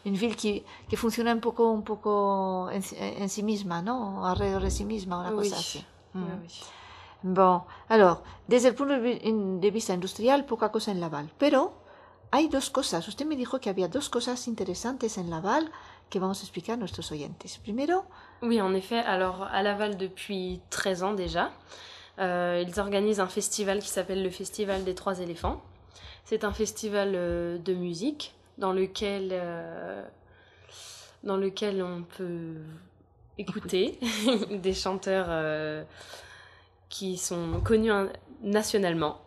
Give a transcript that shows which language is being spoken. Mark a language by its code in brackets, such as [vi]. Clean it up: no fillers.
[fr] Une ville qui fonctionne un peu [es] en sí misma, [fr] non? [es] Alrededor de sí misma, una cosa así. [fr] Oui. Bon. Alors, [es] desde el punto de vista industrial, poca cosa en Laval. Pero hay dos cosas. Usted me dijo que había dos cosas interesantes en Laval que vamos a explicar a nuestros oyentes. Primero... [fr] Oui, en effet. Alors, à Laval, depuis 13 ans déjà, ils organisent un festival qui s'appelle le Festival des Trois Éléphants. C'est un festival de musique dans lequel on peut écouter des chanteurs qui sont connus nationalement.